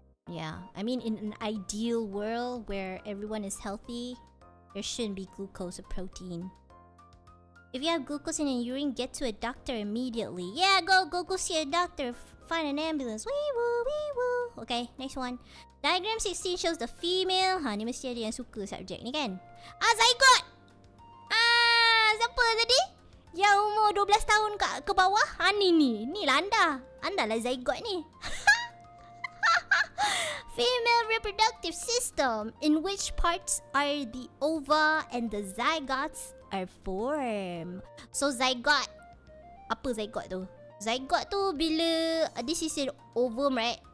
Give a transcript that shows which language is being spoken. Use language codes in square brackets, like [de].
[en] Yeah, I mean, in an ideal world where everyone is healthy, there shouldn't be glucose or protein. If you have glucose in your urine, get to a doctor immediately. Yeah, go see a doctor. Find an ambulance. Wee woo. Okay, next one. Diagram 16 shows the female. [ms] Ni mesti ada yang suka subjek ni kan? Zygote! Siapa tadi? Yang umur 12 tahun ke bawah? Ni lah anda. Anda lah zygote ni. [en] Female reproductive system, in which parts are the ova and the zygotes are formed. So zygote, [ms] apa zygote tu? Zygote tu bila [en] this is an ovum, right?